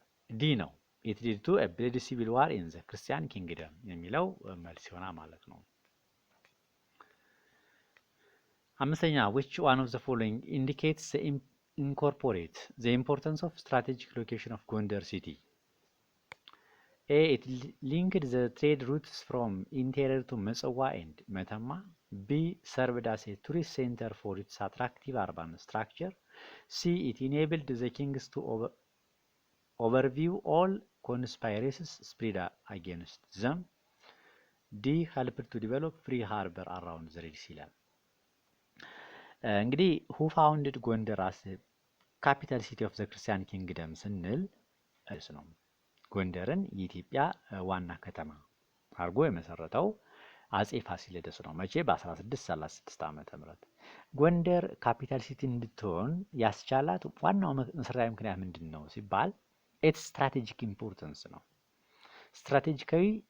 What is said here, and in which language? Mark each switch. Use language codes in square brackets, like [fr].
[am] ዲ ነው። [en] it led to a bloody civil war in the Christian kingdom [am] የሚለው መልስ ይሆናል ማለት ነው። አምስተኛ [en] which one of the following indicates the incorporate the importance of strategic location of Gondar city? A. It linked the trade routes from interior to Metsawa and Metama. B. Served as a tourist center for its attractive urban structure. C. It enabled the kings to overview all conspiracies spread against them. D. Helped to develop free harbor around the Red Sea. [am] እንግዲህ [en] who founded Gondar as the capital city of the Christian kingdom [am] ስንል ነው ጎንደርን የኢትዮጵያ ዋና ከተማ አድርጎ የመሰረተው አጼ ፋሲለደስ ነው። መቼ? በ1636 ዓመተ ምህረት። ጎንደር ካፒታል ሲቲ እንድትሆን ያስቻላት ዋናው መሰረታዊ ምክንያት ምንድን ነው ሲባል ኢትስ ስትራቴጂክ ኢምፖርታንስ ነው። ስትራቴጂካዊ